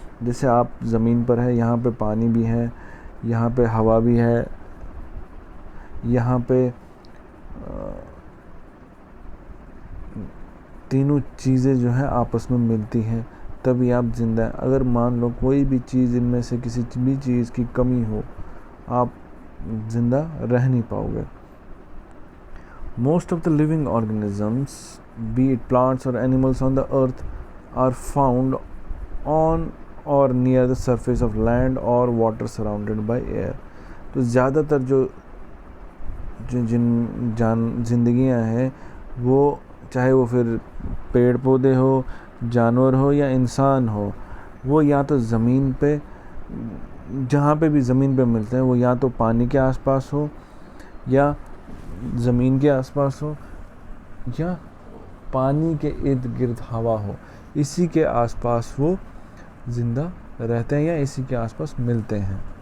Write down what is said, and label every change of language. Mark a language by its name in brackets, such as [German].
[Hindi] जैसे आप ज़मीन पर है, यहाँ पे पानी भी है, यहाँ पे हवा भी है, यहाँ पे तीनों चीज़ें जो हैं आपस में मिलती हैं, तभी आप जिंदा हैं। अगर मान लो कोई भी चीज़ इनमें से किसी भी चीज़ की कमी हो, आप जिंदा रह नहीं पाओगे। [English] Most of the living organisms, be it plants or animals on the earth, are found on or near the surface of land or water surrounded by air. [Hindi] तो ज़्यादातर जो जिंदगियां हैं वो, चाहे वो फिर पेड़ पौधे हो, जानवर हो या इंसान हो, वो या तो ज़मीन पे, जहाँ पे भी ज़मीन पे मिलते हैं, वो या तो पानी के आसपास हो, या ज़मीन के आसपास हो, या पानी के इर्द गिर्द हवा हो, इसी के आसपास वो ज़िंदा रहते हैं या इसी के आसपास मिलते हैं।